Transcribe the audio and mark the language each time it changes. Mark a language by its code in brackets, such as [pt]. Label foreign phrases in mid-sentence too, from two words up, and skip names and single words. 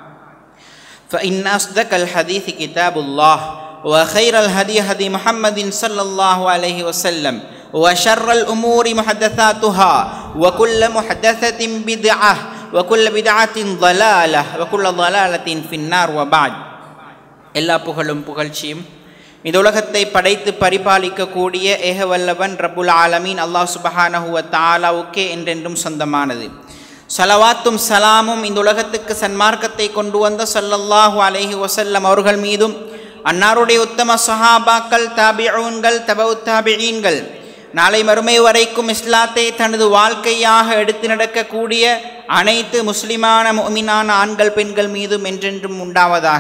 [ar] فإن أصدق الحديث كتاب الله وخير الهدي هدي محمد صلى الله عليه وسلم وشر الأمور محدثاتها وكل محدثة بدعة وكل بدعة ضلالة وكل ضلالة في النار وبعد [ta] எல்லா புகழும் புகழ்ச்சியும் இந்த உலகத்தை படைத்து பரிபாலிக்க கூடிய ஏகவல்லவன் [ar] رب العالمين الله سبحانه وتعالى [ta] என்றென்றும் சொந்தமானது. ஸலவாத்தும் சலாமும் இந்த உலகத்துக்கு சன்மார்க்கத்தை கொண்டு வந்த [ar] صلى الله عليه وسلم [ta] அவர்கள் மீதும் அன்னாருடைய உத்தம சஹாபாக்கள் தாபிஊன்கள் தபவுத் தாபிஈன்கள் நாளை மறுமை வரைக்கும் இஸ்லாத்தை தனது வாழ்க்கையாக எடுத்து நடக்கக்கூடிய அனைத்து முஸ்லிமான முஃமினான ஆண்கள் பெண்கள் மீதும் என்றென்றும் உண்டாவதாக.